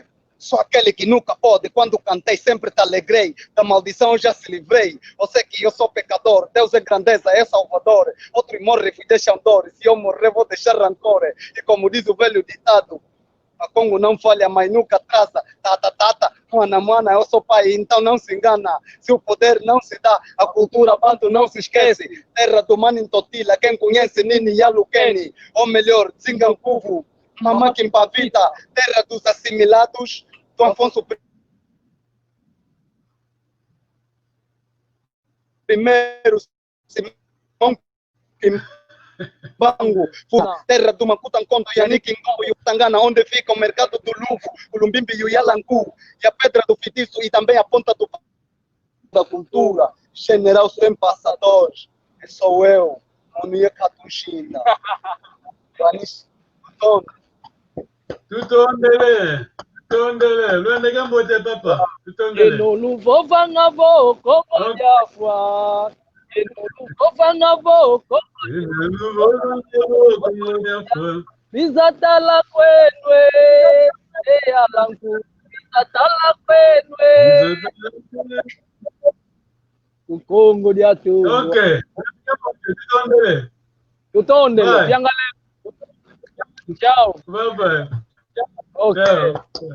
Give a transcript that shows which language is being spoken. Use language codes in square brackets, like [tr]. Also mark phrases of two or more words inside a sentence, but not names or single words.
[pt] Sou aquele que nunca pode, quando cantei sempre te alegrei, da maldição eu já se livrei. Eu sei que eu sou pecador, Deus é grandeza, é Salvador. Outro morre e deixam dor, se eu morrer vou deixar rancor. E como diz o velho ditado, a Congo não falha, mas nunca atrasa. [kg] Tata, mwana, [pt] eu sou pai, então não se engana. Se o poder não se dá, a cultura banto não se esquece. Terra do Manintotila, quem conhece Nini Yalukeni, ou melhor, Zingankuvu, Mamã Kimpavita, terra dos assimilados, do Afonso I, Simão Bango, terra do Macutancondo, Yannick Ngombo e o Tangana, onde fica o mercado do Luvo, o Lumbimbi e o Yalangu, e a pedra do Fitiço e também a ponta da cultura, general sem passadores, que sou eu, Monia Catuxina. [kg] Tutondele, luende gambote papa, tutondele. Eno luvovanga vo kongo jafwa. Eno luvovanga vo kongo jafwa. Mizatala kwenwe, eyalangu. Mizatala kwenwe. Ukongo diatu. Okay, tutondele. Tutondele, piangale. [pt] Tchau. [en] Bye bye. Ok. [pt] Tchau.